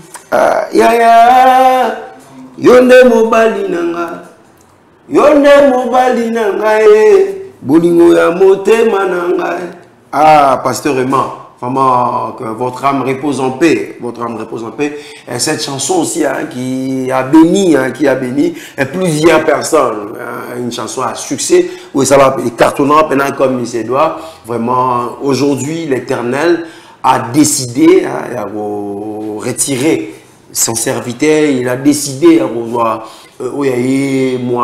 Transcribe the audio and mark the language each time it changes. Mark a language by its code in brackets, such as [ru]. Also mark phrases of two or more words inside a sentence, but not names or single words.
[ln] yaya yonde mobali na ngai yonde mobali na ngai bolingo ya motema na ngai. [fr] Pasteur Emma, vraiment que votre âme repose en paix, votre âme repose en paix. Et cette chanson aussi qui a béni plusieurs personnes. une chanson à succès, où ça va cartonnant pendant comme il se doit. Vraiment, aujourd'hui, l'Éternel a décidé à retirer son serviteur, il a décidé à revoir moi